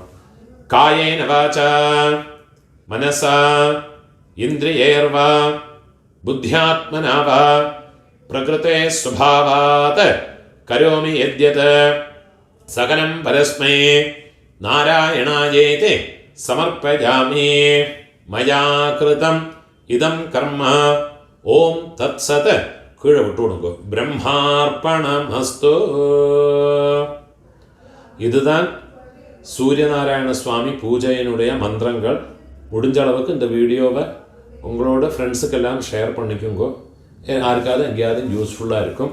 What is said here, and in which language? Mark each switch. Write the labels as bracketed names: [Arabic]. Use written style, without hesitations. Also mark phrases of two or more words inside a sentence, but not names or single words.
[Sanskrit] കായേന വാച മനസ ഇന്ദ്രിയേർവ ബുദ്ധ്യാത്മനാ വാ പ്രകൃതേ സ്വഭാവാത് കരോമി യദ്യത് സകലം പരസ്മൈ നാരായണായേതി സമർപ്പയാമി. മയാ കൃതം ഇദം കർമ്മ ഓം തത്സത്. [Tamil] கீழே விட்டு விடுங்க. பிரம்மார்ப்பணமஸ்து. இதுதான் சூரியநாராயண சுவாமி பூஜையினுடைய மந்திரங்கள். முடிஞ்ச அளவுக்கு இந்த வீடியோவை உங்களோட ஃப்ரெண்ட்ஸுக்கெல்லாம் ஷேர் பண்ணிக்கோங்க. யாருக்காவது எங்கேயாவது யூஸ்ஃபுல்லாக இருக்கும்.